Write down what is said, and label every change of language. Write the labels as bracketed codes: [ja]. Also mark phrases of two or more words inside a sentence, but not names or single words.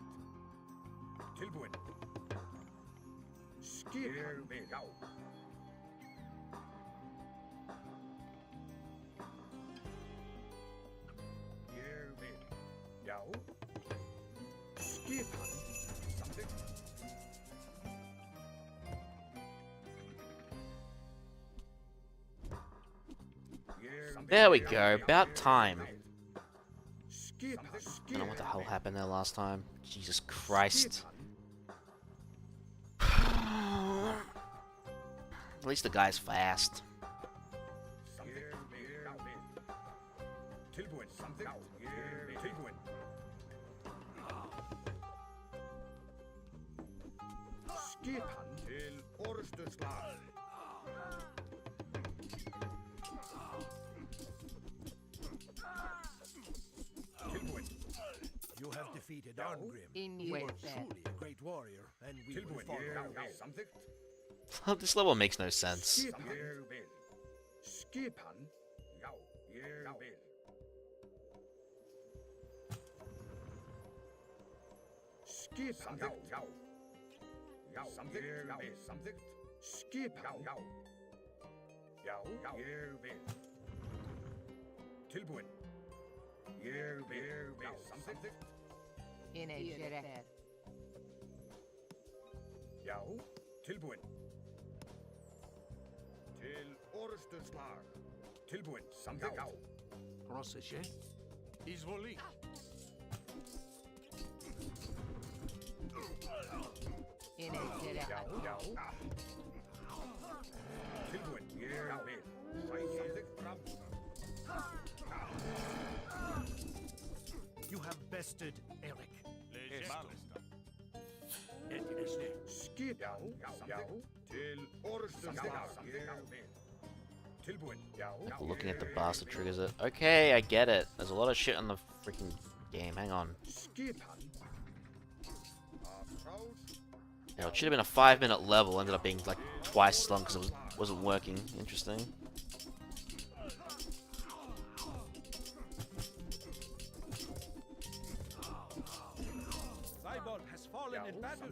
[is] Tilbúin. Ég vil. Já. Ég vil. Já. Skipan. Samþykkt. [en] There we go, about time. I don't know what the hell happened there last time. Jesus Christ. At least the guy's fast. [is] Skipan til orrustuslag. [en] You have defeated Arngrim. In You way are there. truly a great warrior, and we will follow. [is] Samþykkt. [en] This level makes no sense. [is] Ég vil. Skipan. Já, ég vil. Skipan. Já. Já, samþykkt. Já, samþykkt. Skipan. Já. Já, ég vil. Tilbúin. Ég vil. Já, samþykkt. [en] In a direct. [is] Já, tilbúin. Til orrustuslag. Tilbúin. Samþykkt. Já. Prossesje. Izvoli. [en] In a direct. [is] Já. Tilbúin. Ég vil. Samþykkt. Fram. [en] You have bested Eric. [is] Skipan. Já. Til orrustuslag. Ég vil. Tilbúin. Já. [en] Looking at the bastard triggers it. Okay, I get it. There's a lot of shit in the freaking game. Hang on. [is] Skipan. [en] Yeah, it should have been a 5-minute level. Ended up being like twice as long because it wasn't working. Interesting. Cyborg has fallen in battle.